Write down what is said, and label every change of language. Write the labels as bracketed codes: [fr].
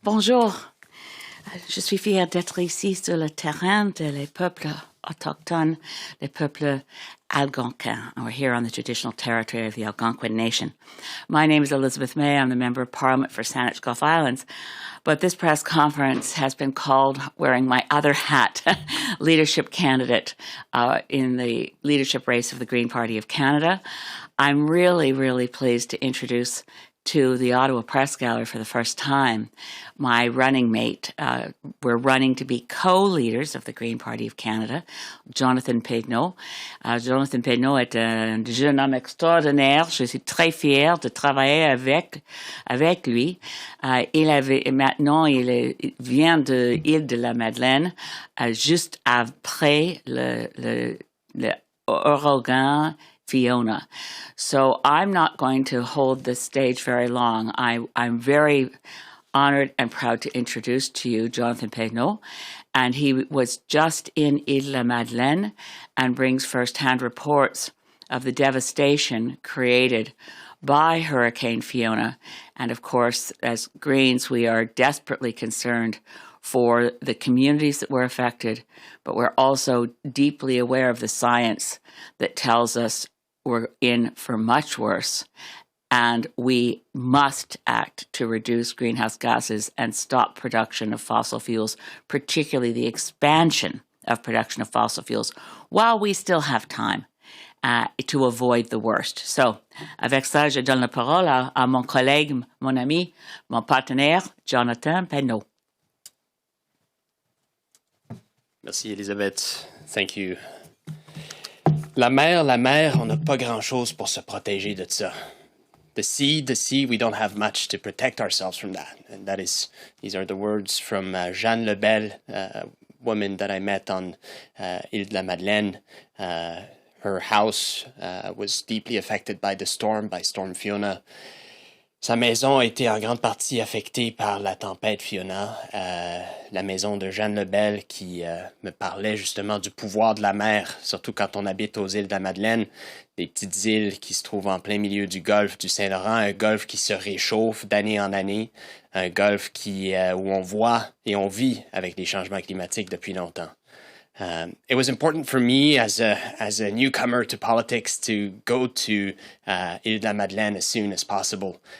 [fr] Bonjour, je suis fière d'être ici sur le terrain des peuples autochtones, les peuples Algonquins. [en] We're here on the traditional territory of the Algonquin Nation. My name is Elizabeth May. I'm the Member of Parliament for Saanich Gulf Islands. But this press conference has been called wearing my other hat, leadership candidate in the leadership race of the Green Party of Canada. I'm really, really pleased to introduce to the Ottawa Press Gallery for the first time my running mate. We're running to be co-leaders of the Green Party of Canada, Jonathan Pedneault. [fr] Jonathan Pedneault est un jeune homme extraordinaire. Je suis très fière de travailler avec lui. Maintenant, il vient de Îles-de-la-Madeleine, juste après le Hurricane Fiona. [en] So I'm not going to hold this stage very long. I'm very honored and proud to introduce to you Jonathan Pedneault, and he was just in Îles-de-la-Madeleine and brings first-hand reports of the devastation created by Hurricane Fiona. And of course, as Greens, we are desperately concerned for the communities that were affected, but we're also deeply aware of the science that tells us we're in for much worse, and we must act to reduce greenhouse gases and stop production of fossil fuels, particularly the expansion of production of fossil fuels, while we still have time to avoid the worst. [fr] So, avec ça, je donne la parole à mon collègue, mon ami, mon partenaire, Jonathan Pedneault. Merci, Elisabeth. [en] Thank you. [fr] La mer, on n'a pas grand-chose pour se protéger de ça. [en] The sea, we don't have much to protect ourselves from that. And these are the words from Jeanne Lebel, a woman that I met on Îles-de-la-Madeleine. Her house was deeply affected by Storm Fiona. [fr] Sa maison a été en grande partie affectée par la tempête Fiona. La maison de Jeanne Lebel qui me parlait justement du pouvoir de la mer, surtout quand on habite aux îles de la Madeleine, des petites îles qui se trouvent en plein milieu du golfe du Saint-Laurent, un golfe qui se réchauffe d'année en année, un golfe où on voit et on vit avec les changements climatiques depuis longtemps. [en] It was important for me as a newcomer to politics to go to Îles-de-la-Madeleine as soon as possible.